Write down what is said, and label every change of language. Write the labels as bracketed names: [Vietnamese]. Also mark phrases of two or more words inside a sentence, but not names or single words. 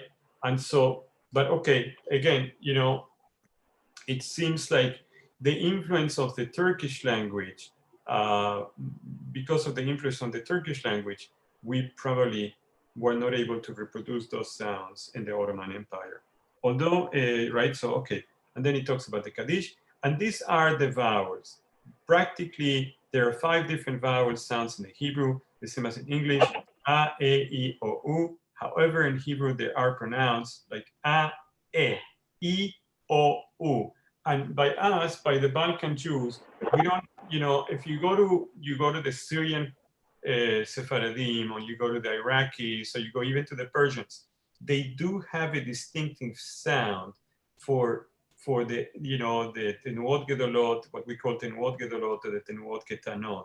[English] And so, but okay, again, you know, it seems like the influence of the Turkish language, because of the influence on the Turkish language, we probably were not able to reproduce those sounds in the Ottoman Empire. Although, right, so okay, and then it talks about the Kaddish, and these are the vowels. Practically, there are 5 different vowel sounds in the Hebrew, the same as in English, a, e, I, o, u. However, in Hebrew, they are pronounced like a, e, I, o, u. And by us, by the Balkan Jews, we don't, you know, if you go to the Syrian Sephardim, or you go to the Iraqis, or you go even to the Persians, they do have a distinctive sound for the, you know, the [Hebrew] תנועות גדולות, [English] what we call [Hebrew] תנועות גדולות, [English] or the [Hebrew] תנועות קטנות.